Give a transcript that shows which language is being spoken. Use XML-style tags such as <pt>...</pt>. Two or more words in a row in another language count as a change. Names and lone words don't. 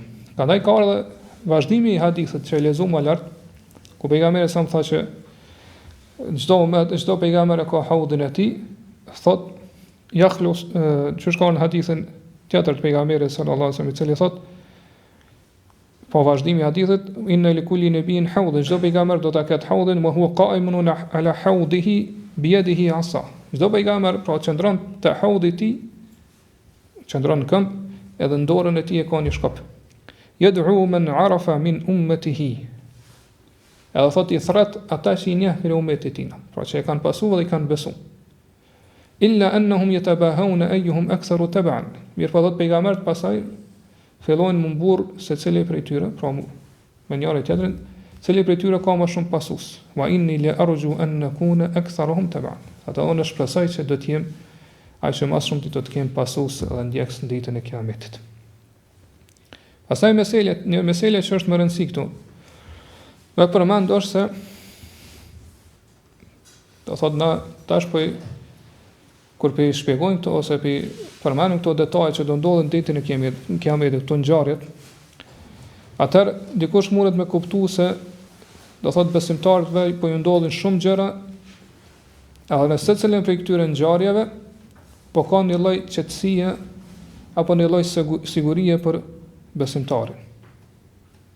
<sq>Prandaj ka edhe vazhdimi i hadithit që e lexuam më lart, ku pejgamberi sa më tha që çdo pejgamber ka haudin e tij, thot yakhlus që shkon në hadithin tjetër të pejgamberit</sq> <ar>صلى الله عليه وسلم,</ar> <sq>i cili thot po vazhdimi i hadithit,</sq> <ar>إن لكل نبي حوض,</ar> <sq>çdo pejgamber do ta ketë haudin,</sq> <ar>وهو قائم على حوضه بيده عصا.</ar> <sq>Çdo pejgamber pra qëndron te haudi i tij, qëndron në këmbë, edhe në dorën e tij e ka një shkop.</sq> <ar>يدعو من عرف من أمته.</ar> <sq>Edhe thot i thret ata që i njeh për ummetin e tij, pra që e kanë pasuar dhe i kanë besuar.</sq> <ar>إلا أنهم يتباهون أيهم أكثر تبعا.</ar> <sq>Mirë po thot pejgambert pasaj fillojnë më mburr se cili prej tyre, pra me njëri tjetrin, cili prej tyre ka më shumë pasues.</sq> <ar>وإني لأرجو أن نكون أكثرهم تبعا.</ar> <sq>Ata unë shpresoj që do të jem ai që më shumë do të kem pasues dhe ndjekës në ditën e Kiametit. Pastaj një meselë që është më rëndësi këtu. Me përmend është se do thot na tash po kur po i shpjegojmë këto ose po përmendim këto detaje që do ndodhin ditën e Kiametit, këto ngjarjet, atëherë dikush mundet me kuptuar se do thot besimtarëve po ju ndodhin shumë gjëra, edhe në secilin prej këtyre ngjarjeve po ka një lloj qetësie apo një lloj sigurie për besimtarin.</sq>